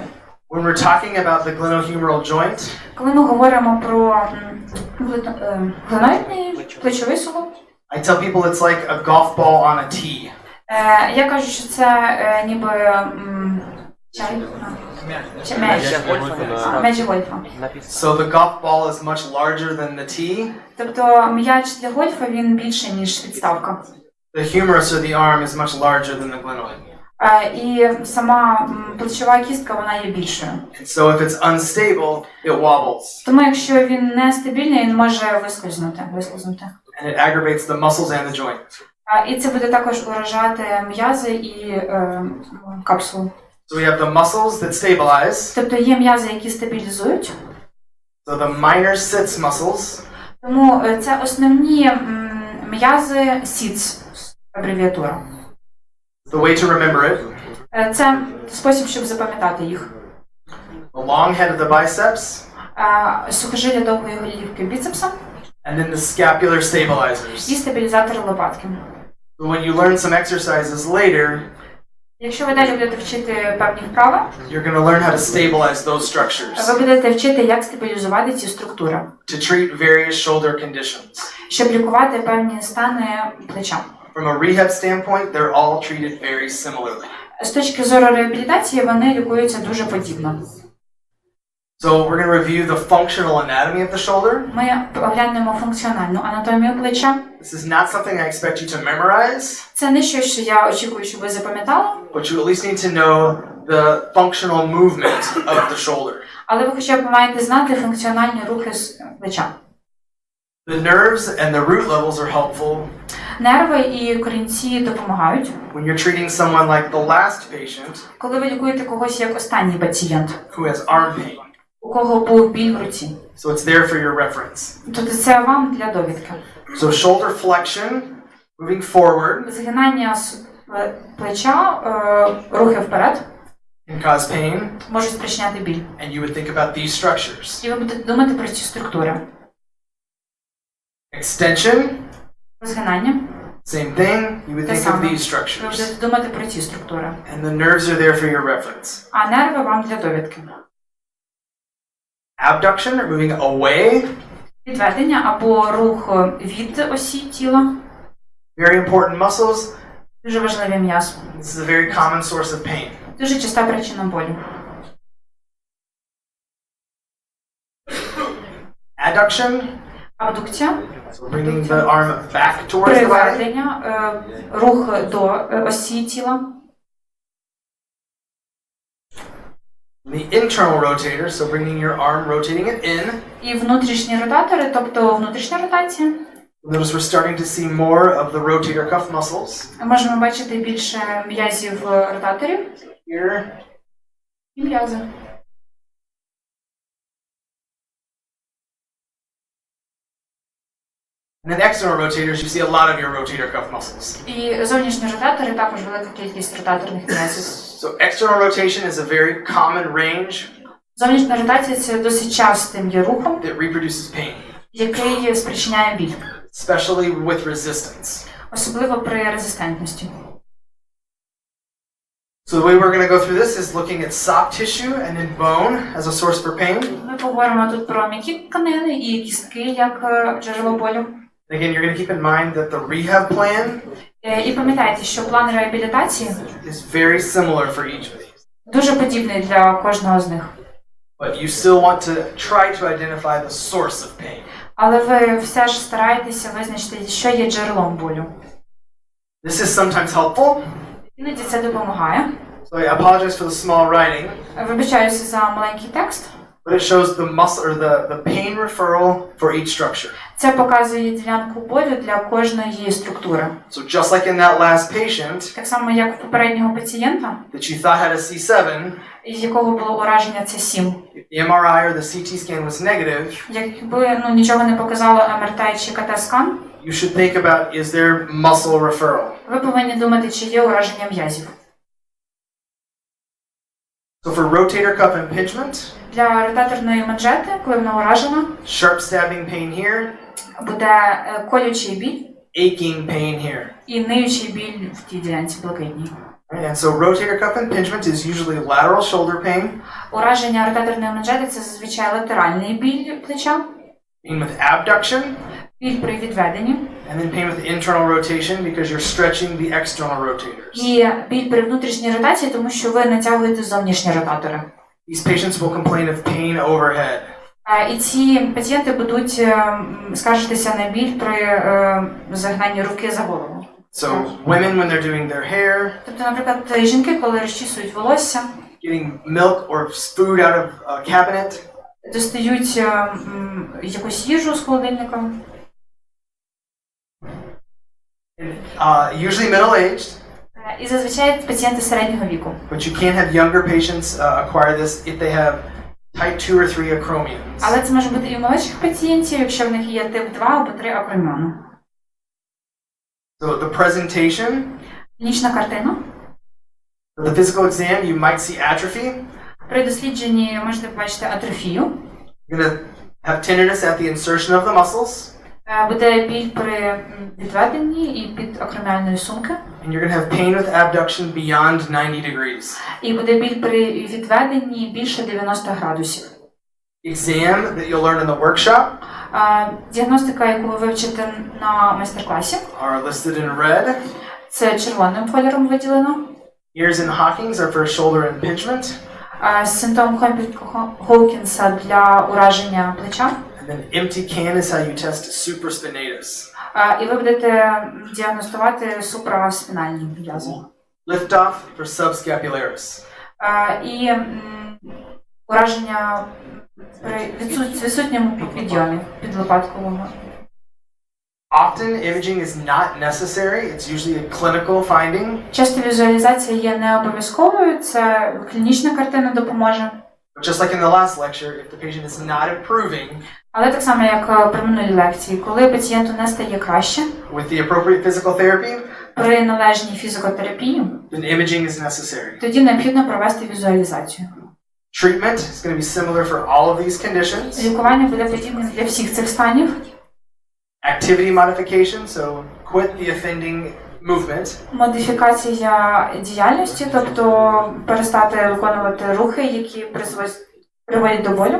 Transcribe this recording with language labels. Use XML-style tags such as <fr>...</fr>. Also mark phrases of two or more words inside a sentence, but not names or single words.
<en>When we're talking about the glenohumeral joint,</en> <uk>Коли ми говоримо про глиноїдний плечовий суглоб,</uk> <en>I tell people it's like a golf ball on a tee.</en> <uk>я кажу, що це ніби м'яч гольфа.</uk> <en>So the golf ball is much larger than the tee.</en> <uk>Тобто м'яч для гольфа він більше, ніж підставка.</uk> <en>The humerus or the arm is much larger than the glenoid.</en> <uk>І сама плечова кістка, вона є більшою.</uk> <en>And so if it's unstable, it wobbles.</en> <uk>Тому якщо він нестабільний, він може вислизнути.</uk> <en>And it aggravates the muscles and the joint.</en> <uk>І це буде також уражати м'язи і капсулу.</uk> <en>So we have the muscles that stabilize.</en> <uk>Тобто є м'язи, які стабілізують.</uk> <en>So the minor sits muscles.</en> <uk>Тому це основні м'язи SITS, абревіатура.</uk> <en>The way to remember it.</en> <uk>Це спосіб, щоб запам'ятати їх.</uk> <en>the long head of the biceps,</en> <uk>сухожилля довгої голівки біцепса</uk> <en>and then the scapular stabilizers.</en> <uk>і стабілізатори лопатки.</uk> <en>So when you learn some exercises later,</en> <uk>Якщо ви далі будете вчити певні вправи,</uk> <en>you're going to learn how to stabilize those structures</en> <uk>ви будете вчити, як стабілізувати ці структури,</uk> <en>to treat various shoulder conditions.</en> <uk>щоб лікувати певні стани плеча.</uk> <en>From a rehab standpoint, they're all treated very similarly.</en> <uk>З точки зору реабілітації вони лікуються дуже подібно.</uk> <en>So we're going to review the functional anatomy of the shoulder.</en> <uk>Ми оглянемо функціональну анатомію плеча.</uk> <en>This is not something I expect you to memorize,</en> <uk>Це не щось, що я очікую, щоб ви запам'ятали,</uk> <en>but you at least need to know the functional movement of the shoulder.</en> <uk>але ви хоча б маєте знати функціональні рухи з плеча.</uk> <en>The nerves and the root levels are helpful</en> <uk>Нерви і корінці допомагають.</uk> <en>when you're treating someone like the last patient</en> <uk>Коли ви лікуєте когось як останній пацієнт,</uk> <en>who has arm pain.</en> <uk>у кого був біль в руці,</uk> <en>So it's there for your reference.</en> <uk>тобто це вам для довідки.</uk> <en>So shoulder flexion, moving forward,</en> <uk>Згинання плеча, рухи вперед</uk> <en>can cause pain,</en> <uk>можуть спричиняти біль.</uk> <en>and you would think about these structures.</en> <uk>І ви будете думати про ці структури.</uk> <en>Extension,</en> <uk>Розгинання.</uk> <en>same thing, you would</en> <uk>Те</uk> <en>think of</en> <uk>саме.</uk> <en>these</en> <uk>Ви</uk> <en>structures.</en> <uk>будете думати про ці структури.</uk> <en>And the nerves are there for your reference.</en> <uk>А нерви вам для довідки.</uk> <en>Abduction, or moving away,</en> <uk>Відведення або рух від осі тіла.</uk> <en>very important muscles.</en> <uk>Дуже важливе м'ясо.</uk> <en>This is a very common source of pain.</en> <uk>Дуже часта причина болю.</uk> <en>Adduction,</en> <uk>Абдукція.</uk> <en>so bringing the arm back towards the body.</en> <uk>Приведення, рух до осі тіла.</uk> <en>The internal rotator, so bringing your arm, rotating it in.</en> <uk>І внутрішні ротатори, тобто внутрішня ротація.</uk> <en>Notice we're starting to see more of the rotator cuff muscles.</en> <uk>Можемо бачити більше м'язів ротаторів</uk> <en>Here.</en> <uk>і м'язи.</uk> <en>And then external rotators, you see a lot of your rotator cuff muscles.</en> <uk>І зовнішні ротатори також велика кількість ротаторних м'язів.</uk> <en>So external rotation is a very common range</en> <uk>Зовнішня ротація – це досить частим є рухом,</uk> <en>that reproduces pain,</en> <uk>який спричиняє біль,</uk> <en>especially with resistance.</en> <uk>особливо при резистентності.</uk> <en>So the way we're going to go through this is looking at soft tissue and then bone as a source for pain.</en> <uk>Ми поговоримо тут про м'які тканини і кістки як джерело болю.</uk> <en>Again, you're going to keep in mind that the rehab plan</en> <uk>І пам'ятайте, що план реабілітації</uk> <en>is very similar for each of these.</en> <uk>дуже подібний для кожного з них.</uk> <en>But you still want to try to identify the source of pain.</en> <uk>Але ви все ж стараєтеся визначити, що є джерелом болю.</uk> <en>This is sometimes helpful.</en> <uk>Іноді це допомагає.</uk> <en>So I apologize for the small writing,</en> <uk>Вибачаюся за маленький текст.</uk> <en>but it shows the muscle or the pain referral for each structure.</en> <uk>Це показує ділянку болю для кожної структури.</uk> <en>So just like in that last patient</en> <uk>Так само, як у попереднього пацієнта,</uk> <en>that you thought had a C7,</en> <uk>із якого було ураження С7.</uk> <en>if the MRI or the CT scan was negative,</en> <uk>Якби нічого не показало МРТ чи КТ-скан,</uk> <en>you should think about, is there muscle referral?</en> <uk>ви повинні думати, чи є ураження м'язів.</uk> <en>So for rotator cuff impingement,</en> <uk>Для ротаторної манжети, коли вона уражена,</uk> <en>sharp stabbing pain here,</en> <uk>буде колючий біль</uk> <en>aching pain here.</en> <uk>і ниючий біль в тій ділянці блакитній.</uk> <en>And so rotator cuff impingement is usually lateral shoulder pain,</en> <uk>Ураження ротаторної манжети – це зазвичай латеральний біль плеча,</uk> <en>pain with abduction,</en> <uk>біль при відведенні</uk> <en>and then pain with internal rotation because you're stretching the external rotators.</en> <uk>і біль при внутрішній ротації, тому що ви натягуєте зовнішні ротатори.</uk> <en>These patients will complain of pain overhead.</en> <uk>І ці пацієнти будуть скаржитися на біль при загнанні руки за голову.</uk> <en>So women, when they're doing their hair,</en> <uk>Тобто, наприклад, жінки, коли розчісують волосся,</uk> <en>getting milk or food out of a cabinet,</en> <uk>достають якусь їжу з холодильника,</uk> <en>usually middle-aged,</en> <uk>і зазвичай пацієнти середнього віку.</uk> <en>but you can't have younger patients acquire this if they have type 2 or 3 acromions.</en> <uk>Але це може бути і у молодших пацієнтів, якщо в них є тип 2 або 3 акроміону.</uk> <en>So the presentation,</en> <uk>Клінічна картина.</uk> <en>for the physical exam, you might see atrophy.</en> <uk>При дослідженні можете побачити атрофію.</uk> <en>You're going to have tenderness at the insertion of the muscles.</en> <uk>Буде біль при відведенні і під акроміальної сумки.</uk> <en>And you're going to have pain with abduction beyond 90 degrees.</en> <uk>І буде біль при відведенні більше 90 градусів.</uk> <en>Exam that you'll learn in the workshop</en> <uk>Діагностика, яку ви вивчите на майстер-класі,</uk> <en>are listed in red.</en> <uk>це червоним кольором виділено.</uk> <en>Ears and Hawkins are for shoulder impingement.</en> <uk>Симптом Хопкінса для ураження плеча.</uk> <en>And then empty can is how you test supraspinatus.</en> <uk>І ви будете діагностувати супраспінальні м'язи.</uk> <en>Lift off for subscapularis.</en> <uk>І ураження при відсутньому підйомі підлопаткового.</uk> <en>Often imaging is not necessary. It's usually a clinical finding.</en> <uk>Часто візуалізація є не обов'язковою, це клінічна картина допоможе.</uk> <en>But just like in the last lecture, if the patient is not improving,</en> <uk>Але так само, як при минулій лекції, коли пацієнту не стає краще,</uk> <en>with the appropriate physical therapy,</en> <uk>при належній фізикотерапії,</uk> <en>then imaging is necessary.</en> <uk>тоді необхідно провести візуалізацію.</uk> <en>Treatment is going to be similar for all of these conditions.</en> <uk>Лікування буде подібним для всіх цих станів.</uk> <en>Activity modification, so quit the offending movement.</en> <uk>Модифікація діяльності, тобто перестати виконувати рухи, які приводять до болю.</uk>